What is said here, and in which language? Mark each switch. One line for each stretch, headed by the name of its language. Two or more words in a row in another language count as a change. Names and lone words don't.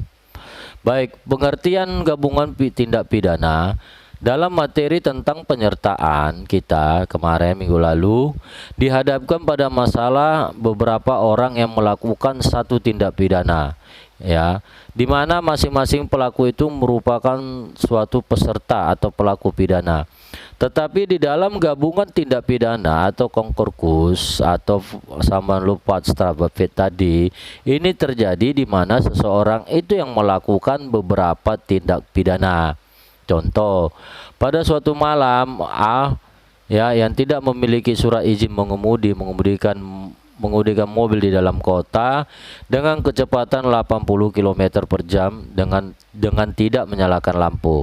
Indonesian: Baik, pengertian gabungan tindak pidana dalam materi tentang penyertaan kita kemarin minggu lalu dihadapkan pada masalah beberapa orang yang melakukan satu tindak pidana ya, di mana masing-masing pelaku itu merupakan suatu peserta atau pelaku pidana. Tetapi di dalam gabungan tindak pidana atau konkorkus atau
Dutch: summon loop van Strafbaar feit
Indonesian: tadi, ini terjadi di mana seseorang itu yang melakukan beberapa tindak pidana. Contoh, pada suatu malam A ya yang tidak memiliki surat izin mengemudikan mobil di dalam kota dengan kecepatan 80 km per jam dengan tidak menyalakan lampu.